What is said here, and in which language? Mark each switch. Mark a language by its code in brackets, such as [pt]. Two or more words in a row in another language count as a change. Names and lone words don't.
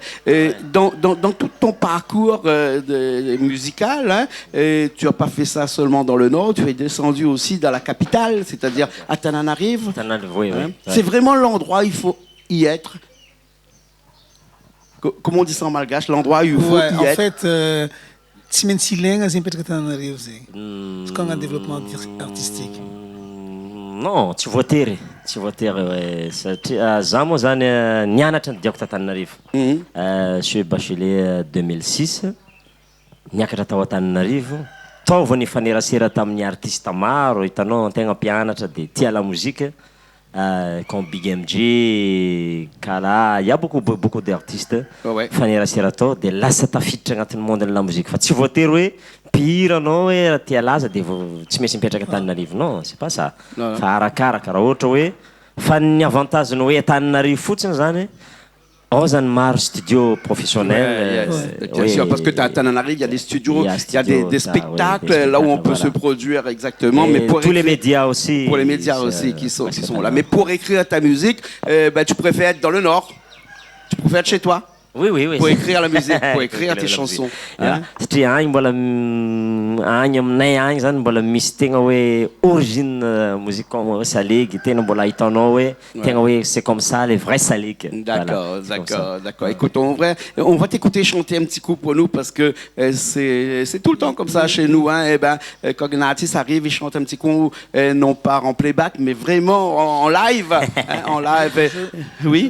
[fr] Dans tout ton parcours musical, hein, tu n'as pas fait ça seulement dans le Nord, tu es descendu aussi dans la capitale, c'est-à-dire à Tananarive. Oui. C'est vraiment l'endroit où il faut y être. Comment on dit ça en malgache, l'endroit où il faut y être. En fait, [mg] tsy maintsy ilaigna zegny mipetraka Tananarivo zegny. Izy koa agnaty [fr] développement artistique. Non, [mg] tsy voatery ouais. Satria za moa zany nianatra diako Tananarivo. [fr] Je suis bachelier 2006. [mg] Niakatra tao Tananarivo. Taova ny fanerasera tamin'ny artiste maro, hitanao antegna mpianatra de tia [fr] la musique. Comme Big MJ, Kala, il y a beaucoup d'artistes. [mg] Fanny Raserato, de lasa tafiditra agnatin'ny [fr] monde la musique. [mg] Fa tsy voatery hoe mipihira anao hoe raha tia laza dia tsy maintsy mipetraka Antananarivo. [fr] Non, c'est pas ça. [mg] Fa arakaraka raha ohatra hoe fa ny avantage ny hoe Antananarivo fotsiny zany zany maro [fr] studio professionnel. Bien sûr, parce que tu as Antananarivo, il y a des studios, il y a des spectacles là où on peut se produire exactement. Mais pour tous les médias aussi. Pour les médias aussi qui sont là. Mais pour écrire ta musique, tu préfères être dans le Nord. Tu préfères être chez toi. Oui. Pour écrire la musique, pour écrire tes chansons. [mg] Satria agny mbola agny aminay agny zany mbola misy tegna hoe [fr] origine musique comme saligue, [mg] tena mbola hitanao hoe tegna hoe [fr] c'est comme ça les vrais saligues. D'accord. Écoute, on va t'écouter chanter un petit coup pour nous parce que c'est tout le temps comme ça chez nous. Quand un artiste arrive, il chante un petit coup, non pas en playback, mais vraiment en live. En live. Oui.